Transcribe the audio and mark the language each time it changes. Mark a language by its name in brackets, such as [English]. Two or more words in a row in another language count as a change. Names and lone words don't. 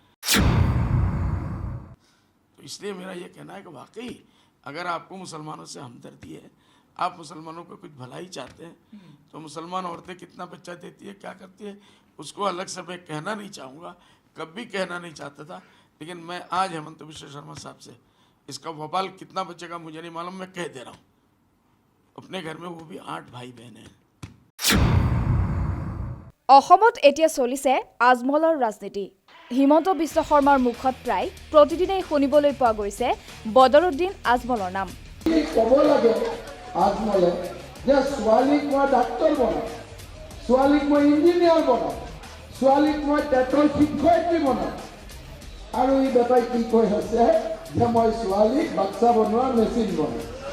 [Hindi] तो इसलिए मेरा ये कहना है कि वाकई अगर आपको मुसलमानों से हमदर्दी है, आप मुसलमानों को कुछ भलाई चाहते हैं, तो मुसलमान औरतें कितना बच्चा देती है, क्या करती है, उसको अलग से मैं कहना नहीं चाहूँगा, कभी कहना नहीं चाहता था, लेकिन मैं आज हेमंत बिश्व शर्मा साहब से इसका वबाल कितना बचेगा मुझे नहीं मालूम, मैं कह दे रहा हूँ। अपने घर में वो भी 8 भाई बहन हैं। [Assamese] অসমত এতিয়া চলিছে আজমলৰ ৰাজনীতি। হিমন্ত বিশ্ব শৰ্মাৰ মুখত প্ৰায় প্ৰতিদিনেই শুনিবলৈ পোৱা গৈছে বদৰুদ্দিন আজমলৰ নাম। ক'ব লাগে আজমলে যে ছোৱালীক মই ডাক্তৰ বনাম, ছোৱালীক মই ইঞ্জিনিয়াৰ বনাম, ছোৱালীক মই টেটৰ শিক্ষয়িত্ৰী বনাম, আৰু এই বেটাই কি কৈ আছে যে মই ছোৱালীক বাচ্চা বনোৱা মেচিন বনাম।